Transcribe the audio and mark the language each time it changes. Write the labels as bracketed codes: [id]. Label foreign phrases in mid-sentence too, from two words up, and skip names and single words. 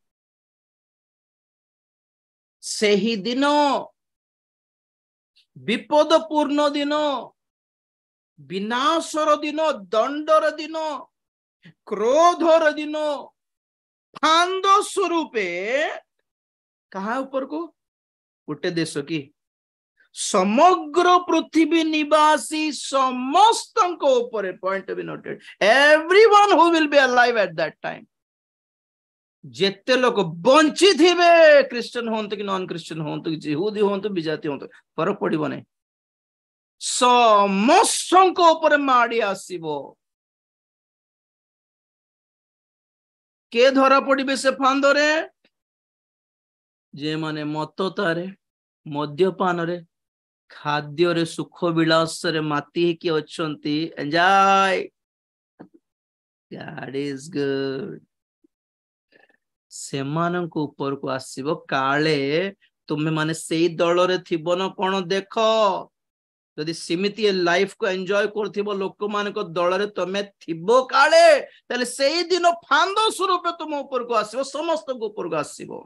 [or] ସେହି ଦିନ, ବିପଦପୂର୍ଣ୍ଣ ଦିନ, ବିନାଶର ଦିନ, ଦଣ୍ଡର ଦିନ, କ୍ରୋଧର ଦିନ, ଫାନ୍ଦ ସ୍ୱରୂପେ କାହା ଉପରକୁ? ଗୋଟେ ଦେଶ କି ସମଗ୍ର ପୃଥିବୀ ନିବାସୀ ସମସ୍ତଙ୍କ ଉପରେ। [en] point to be noted, everyone who will be alive at that time। [or] ଯେତେ ଲୋକ ବଞ୍ଚିଥିବେ, ଖ୍ରୀଷ୍ଟିଆନ ହୁଅନ୍ତୁ କି ନନ୍ ଖ୍ରୀଷ୍ଟିଆନ ହୁଅନ୍ତୁ, କି ଜିହୁଦୀ ହୁଅନ୍ତୁ, ବିଜାତି ହୁଅନ୍ତୁ, ଫରକ ପଡିବ ନାହିଁ, ସମସ୍ତଙ୍କ ଉପରେ ମାଡି ଆସିବ। କିଏ ଧରା ପଡିବେ ସେ ଫାନ୍ଦରେ? ଯେମାନେ ମତ୍ତତାରେ, ମଦ୍ୟପାନରେ, ଖାଦ୍ୟରେ, ସୁଖ ବିଳାସରେ ମାତି ହେଇକି ଅଛନ୍ତି। ଏଞ୍ଜୟ, [en] God is good। [or] ସେମାନଙ୍କ ଉପରକୁ ଆସିବ। କାଳେ ତୁମେ ମାନେ ସେଇ ଦଳରେ ଥିବ ନା କଣ ଦେଖ। ଯଦି ସେମିତି ଲାଇଫକୁ ଏନ୍ଜୟ କରୁଥିବ ଲୋକମାନଙ୍କ ଦଳରେ ତମେ ଥିବ କାଳେ, ତାହେଲେ ସେଇ ଦିନ ଫାନ୍ଦ ସ୍ୱରୂପ ତୁମ ଉପରକୁ ଆସିବ, ସମସ୍ତଙ୍କ ଉପରକୁ ଆସିବ।